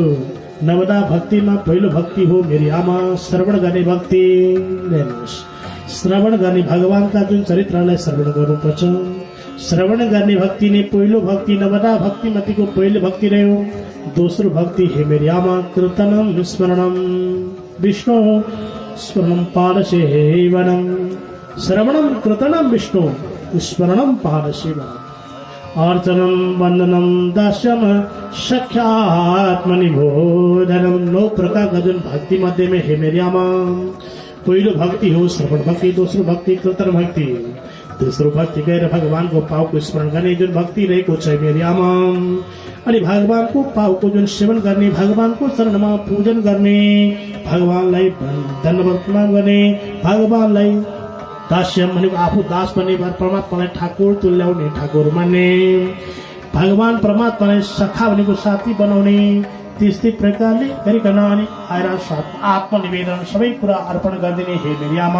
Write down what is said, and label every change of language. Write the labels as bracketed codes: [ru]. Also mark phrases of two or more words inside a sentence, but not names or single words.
[ne] नवदा भक्तिमा पहिलो भक्ति हो मेरी आमा श्रवण गर्ने भक्ति। श्रवण गर्ने भगवानका जुन चरित्रलाई श्रवण गर्नुपर्छ, श्रवण गर्ने भक्ति नै पहिलो भक्ति, नवदा भक्ति मध्येको पहिलो भक्ति रह्यो। दोस्रो भक्ति हे मेरी आमा [sa] कीर्तनम स्मरणम विष्णु स्मरणम पादसेवनम। श्रवणम कीर्तनम विष्णु स्मरणम पादसेवनम। अर्चनम वंदनम दास्यम सख्यात्मनिबोधनम। [ne] 9 [hi] प्रकार का [ne] जुन भक्ति [hi] मध्य में [ne] हे मेरी आमा पहिलो भक्ति हो श्रवण भक्ति, दोस्रो भक्ति कीर्तन भक्ति, तेस्रो भक्ति गएर भगवानको पाउको स्मरण गर्ने जुन भक्ति रहेको छ मेरी आमा। अनि भगवानको पाउको जुन सेवन गर्ने, भगवानको चरणमा पूजन गर्ने, भगवानलाई धन्यवाद प्रणाम गर्ने, भगवानलाई दास्यम भनेको आफू दास बन्ने, परमात्मालाई ठाकुर तुल्याउने, ठाकुर मान्ने, भगवान परमात्मालाई सखा भनेको साथी बनाउने, त्यस्तै प्रकारले गरिकन अनि आएर आत्मनिवेदन सबै कुरा अर्पण गरिदिने हे मेरी आमा।